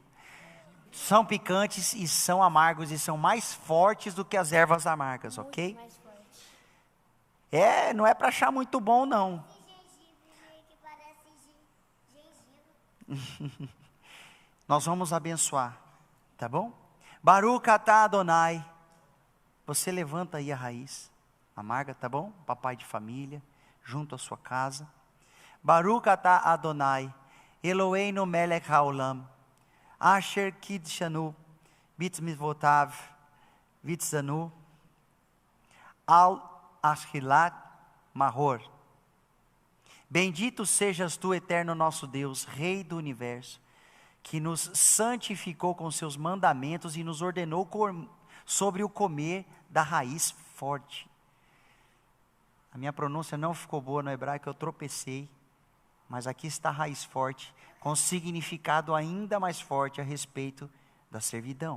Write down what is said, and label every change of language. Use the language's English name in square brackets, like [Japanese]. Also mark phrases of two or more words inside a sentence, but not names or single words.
[Portuguese] São picantes e são amargos e são mais fortes do que as ervas amargas, ok? Não é para achar muito bom, não. Nós vamos abençoar, tá bom? [Hebrew] ברוך אתה אדוני. [Portuguese] Você levanta aí a raiz amarga, tá bom? Papai de família, junto à sua casa. [Hebrew] ברוך אתה אדוני, אלוהינו מלך העולם, אשר קדשנו, במצוותיו, וצוונו, על אכילת מרור. [Portuguese] Bendito sejas tu, eterno nosso Deus, Rei do universo, que nos santificou com seus mandamentos e nos ordenou sobre o comer da raiz forte. A minha pronúncia não ficou boa no hebraico, eu tropecei, mas aqui está a raiz forte, com significado ainda mais forte a respeito da servidão.